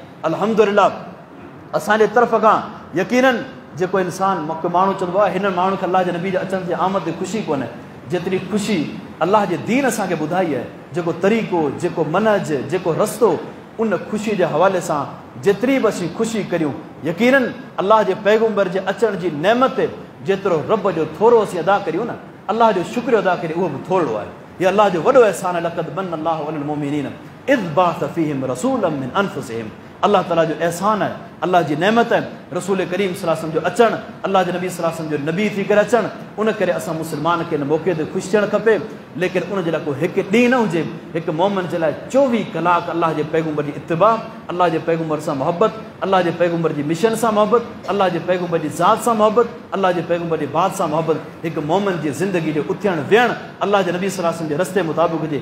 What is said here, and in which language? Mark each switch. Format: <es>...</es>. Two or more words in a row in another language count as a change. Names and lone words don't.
<sd>अल्हम्दुलिल्लाह असांजे तरफ़ खां यकीनन जेको इंसान माण्हू चवंदो आहे हिन माण्हू खे अलाह जे नबी जे अचण जे आमद ते ख़ुशी कोन्हे, जेतिरी ख़ुशी अलाह जे दीन असांखे ॿुधाई आहे, जेको तरीक़ो, जेको मनहज, जेको रस्तो, उन ख़ुशी जे हवाले सां जेतिरी बि असीं ख़ुशी करियूं यकीनन अलाह जे पैगम्बर जे अचण जी नेमत जेतिरो रब जो थोरो असीं अदा करियूं न, अलाह जो शुक्रियो अदा करियूं, उहो बि थोरो आहे। हीअ अलाह जो वॾो अहसान आहे।</sd> <ar>لقد من الله على المؤمنين إذ بعث فيهم رسولا من أنفسهم.</ar> <sd>अल्लाह ताला जो एहसान आहे, अल्लाह जी नेमत आहे रसूल करीम</sd> <ar>صلى الله عليه وسلم</ar> <sd>जो अचणु, अल्लाह जे नबी</sd> <ar>صلى الله عليه وسلم</ar> <sd>जो नबी थी करे अचणु। उन करे असां मुस्लमान खे हिन मौक़े ते ख़ुशि थियणु खपे, लेकिन उन जे लाइ को हिकु ॾींहुं न हुजे। हिकु मोमिन जे लाइ 24 कलाक अल्लाह जे पैगम्बर जी इत्तिबा, अल्लाह जे पैगम्बर सां मोहबत, अल्लाह जे पैगम्बर जी मिशन सां मोहबत, अल्लाह जे पैगम्बर जी ज़ात सां मोहबत, अल्लाह जे पैगम्बर जी बात सां मोहबत, हिकु मोमिन जी ज़िंदगी जो उथियणु विहणु अल्लाह जे नबी</sd> <ar>صلى الله عليه وسلم</ar> <sd>जे रस्ते मुताबिक़ हुजे।</sd>